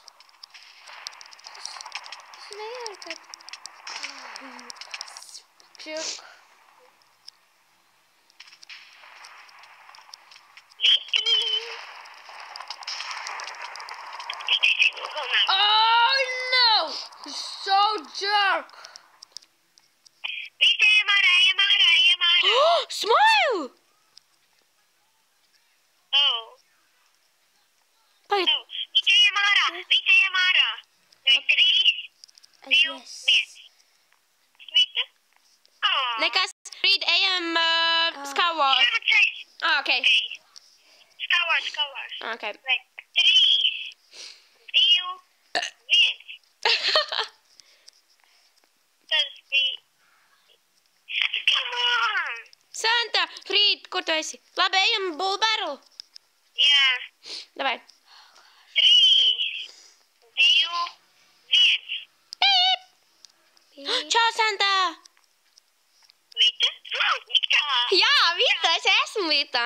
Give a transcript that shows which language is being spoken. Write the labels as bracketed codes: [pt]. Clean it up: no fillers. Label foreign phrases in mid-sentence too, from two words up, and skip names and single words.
[lv] Es nevaru, ka... Čuk. [en] Oh no! So jerk! Vita, Iemārā. Oh, Smile! Oh. [lv] Pagaid. Vita, Iemārā. 3, 2, 1. Vita? Oh. Nekas, Frīd, ejam Skyward. Ok. Skyward. Ok. 3, 2, 1. Tas bija... [en] Come on! [lv] Santa, Frīd, kur tu esi? Labi, ejam Bull Barrel. Jā. Davai. 3, 2, 1. Čau, Santa! Vita? Vita! Jā, Vita, es esmu Vita.